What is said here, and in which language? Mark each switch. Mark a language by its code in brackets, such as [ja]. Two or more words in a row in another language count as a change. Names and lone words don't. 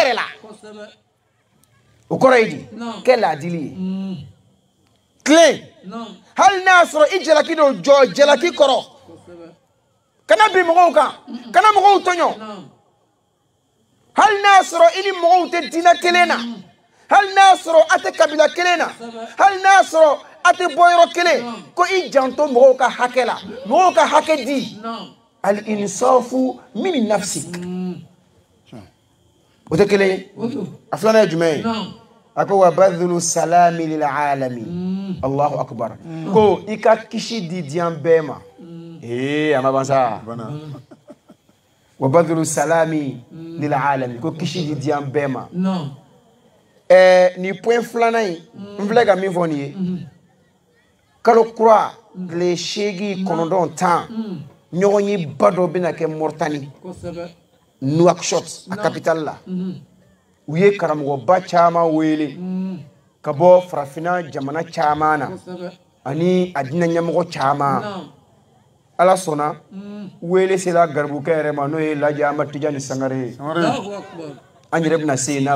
[bm] yɛrɛ la o kɔrɔ ye di kɛ laadili ye tilen hali n'a sɔrɔ i jalaki don jɔ jalaki kɔrɔ kana bi mɔgɔw kan kana mɔgɔw tɔɲɔ hali n'a sɔrɔ i ni mɔgɔw tɛ diinɛ kelen na hali n'a sɔrɔ a tɛ kabila kelen na hali n'a sɔrɔ a tɛ bɔ yɔrɔ kelen ko i janto mɔgɔw ka hakɛ la mɔgɔw ka hakɛ di [ar] الإنصاف من نفسك [bm] o tɛ kelen ye a filanan ye jumɛn ye a ko [ar] وبذل السلام للعالم الله أكبر [bm] ko i ka kisi di diɲɛ bɛɛ ma a ma ban sa [ar] وبذل السلام للعالم [bm] ko kisi di diɲɛ bɛɛ ma ni point filanan in n filɛ ka min fɔ nin ye kalo kura tile 8 9 10 ɲɔgɔn ye ba dɔ bɛna kɛ Moritani Nouakchott a capitale la u ye karamɔgɔba caman wele ka bɔ farafinna jamana caman na ani a diinɛ ɲɛmɔgɔ caman ala sɔnna wele sera garibukɛ yɛrɛ ma n'o ye Laji Ahmad Tijani Sangare ye an yɛrɛ bɛna se yen n'ala